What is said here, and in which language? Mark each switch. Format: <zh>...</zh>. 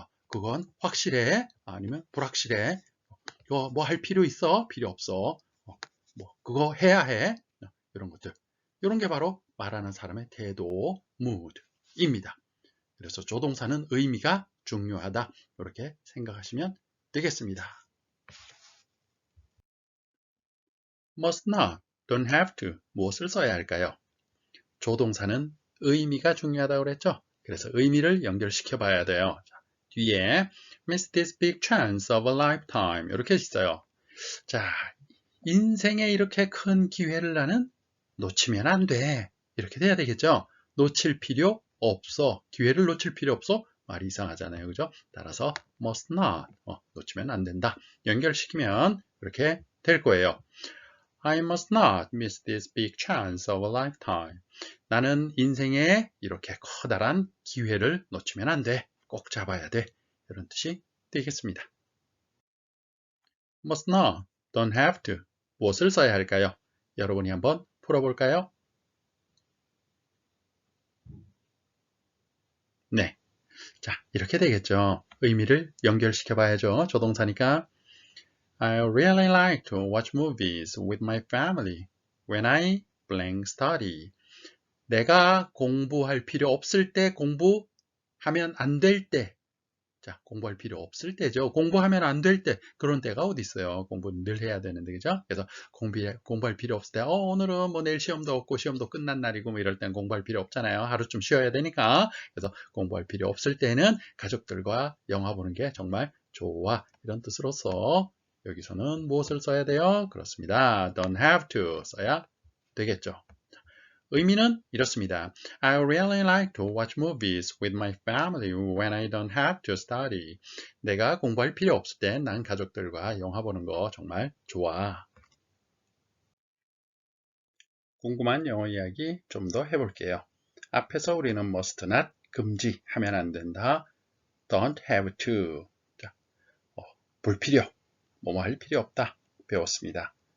<ko>그건 확실해, 아니면 불확실해. 이거 뭐 할 필요 있어, 필요 없어. 그거 해야 해. 이런 것들. 이런 게 바로 말하는 사람의 태도, mood입니다. 그래서 조동사는 의미가 중요하다. 이렇게 생각하시면 되겠습니다.</ko> <en>must not, don't have to</en> <ko>무엇을 써야 할까요? 조동사는 의미가 중요하다고 그랬죠? 그래서 의미를 연결시켜 봐야 돼요. 자, 뒤에</ko> <en>miss this big chance of a lifetime</en> <ko>이렇게 있어요. 자, 인생에 이렇게 큰 기회를 나는 놓치면 안 돼. 이렇게 돼야 되겠죠? 놓칠 필요 없어. 기회를 놓칠 필요 없어. 말이 이상하잖아요. 그죠? 따라서 must not 놓치면 안 된다. 연결시키면 이렇게 될 거예요.</ko> <en>I must not miss this big chance of a lifetime.</en> <ko>나는 인생에 이렇게 커다란 기회를 놓치면 안 돼. 꼭 잡아야 돼. 이런 뜻이 되겠습니다.</ko> <en>must not, don't have to.</en> <ko>무엇을 써야 할까요? 여러분이 한번 풀어볼까요? 네. 자, 이렇게 되겠죠. 의미를 연결시켜 봐야죠. 조동사니까</ko> <en>I really like to watch movies with my family when I blank study.</en> <ko>내가 공부할 필요 없을 때 공부하면 안 될 때. 자, 공부할 필요 없을 때죠. 공부하면 안 될 때. 그런 때가 어디 있어요. 공부는 늘 해야 되는데, 그죠? 그래서 공부할 필요 없을 때, 오늘은 뭐 내일 시험도 없고 시험도 끝난 날이고 뭐 이럴 땐 공부할 필요 없잖아요. 하루쯤 쉬어야 되니까. 그래서 공부할 필요 없을 때는 가족들과 영화 보는 게 정말 좋아. 이런 뜻으로서 여기서는 무엇을 써야 돼요? 그렇습니다. don't have to 써야 되겠죠. 의미는 이렇습니다.</ko> <en>I really like to watch movies with my family when I don't have to study.</en> <ko>내가 공부할 필요 없을 때 난 가족들과 영화 보는 거 정말 좋아. 궁금한 영어 이야기 좀 더 해볼게요. 앞에서 우리는 must not, 금지, 하면 안 된다. don't have to, 자, 불필요, 뭐뭐 할 필요 없다 배웠습니다.</ko>